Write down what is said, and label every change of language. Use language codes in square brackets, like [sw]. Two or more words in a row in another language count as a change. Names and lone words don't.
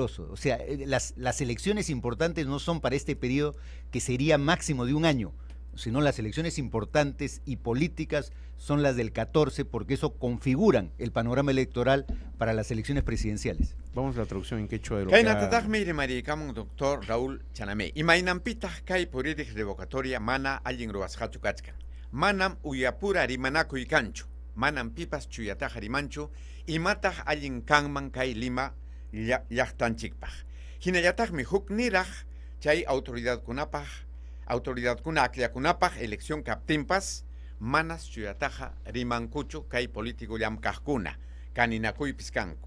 [es] O sea, las elecciones importantes no son para este periodo que sería máximo de un año, sino las elecciones importantes y políticas son las del 14, porque eso configuran el panorama electoral para las elecciones presidenciales. Vamos a la traducción en quechua de lo que doctor Raúl Chanamé. [qu] Imaynampitaj kay puridik revocatoria mana allin ruwasqachu kachkan. Manam uyapura rimanakuy kanchu. Manam pipas chuyataja rimanchu. Imataj allin kanman kay Lima llaqtanchikpaj. Hinallatajmi huk niraj chay autoridad kuna akllakunapaj elección kaptinpas manas chuyataja rimankuchu kay político llamkajkuna kaninakuypis kanku.